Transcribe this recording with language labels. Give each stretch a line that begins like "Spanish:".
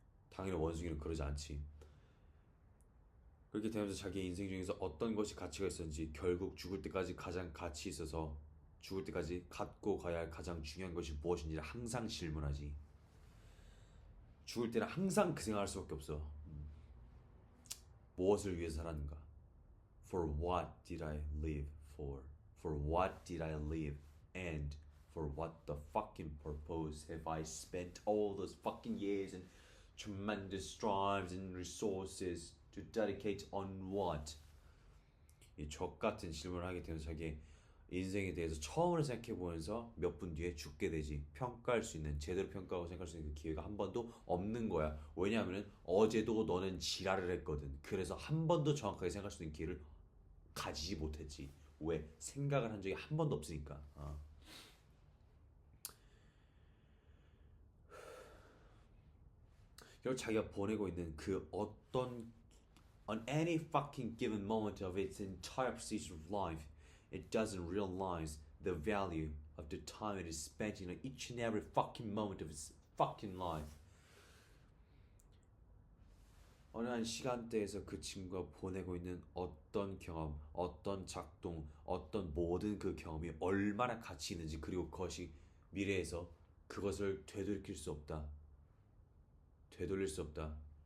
Korean: 당연히 원숭이는 그러지 않지. 그렇게 되면서 자기의 인생 중에서 어떤 것이 가치가 있었는지 결국 죽을 때까지 가장 가치 있어서 죽을 때까지 갖고 가야 할 가장 중요한 것이 무엇인지를 항상 질문하지. 죽을 때는 항상 그 생각할 수밖에 없어. 무엇을 위해서 살았는가?
English: For what did I live For what did I live? And for what the fucking purpose have I spent all those fucking years and tremendous strives and resources to dedicate on what?
Korean: 이 족같은 질문을 하게 되면서 자기 인생에 대해서 처음으로 생각해 보면서 몇 분 뒤에 죽게 되지. 평가할 수 있는, 제대로 평가하고 생각할 수 있는 그 기회가 한 번도 없는 거야. 왜냐하면 어제도 너는 지랄을 했거든. 그래서 한 번도 정확하게 생각할 수 있는 기회를 가지지 못했지. 왜? 생각을 한 적이 한 번도 없으니까. 결국 자기가 보내고 있는 그 어떤
English: on any fucking given moment of its entire procedure of life, it doesn't realize the value of the time it is spent in each and every fucking moment of its fucking life.
Korean: 어느 한 시간대에서 그 친구가 보내고 있는 어떤 경험, 어떤 작동, 어떤 모든 그 경험이 얼마나 가치 있는지, 그리고 그것이 미래에서 그것을 되돌릴 수 없다. 되돌릴 수 없다.